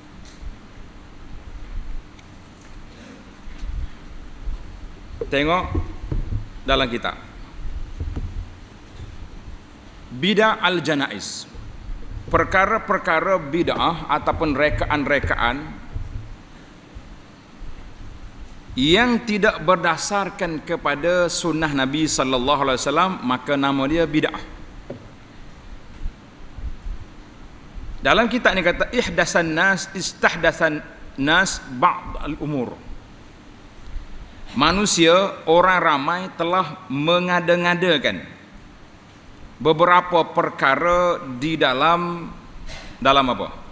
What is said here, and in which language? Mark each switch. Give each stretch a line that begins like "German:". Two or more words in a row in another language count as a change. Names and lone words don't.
Malay: Tengok dalam kitab Bid'ah al-janaiz, perkara-perkara bid'ah ataupun rekaan-rekaan yang tidak berdasarkan kepada sunnah Nabi
Arabic: صلى الله عليه وسلم,
Malay: maka nama dia bid'ah. Dalam kitab ni kata
Arabic: استحدث الناس بعض الأمور.
Malay: Manusia, orang ramai telah mengada-ngadakan beberapa perkara di dalam apa?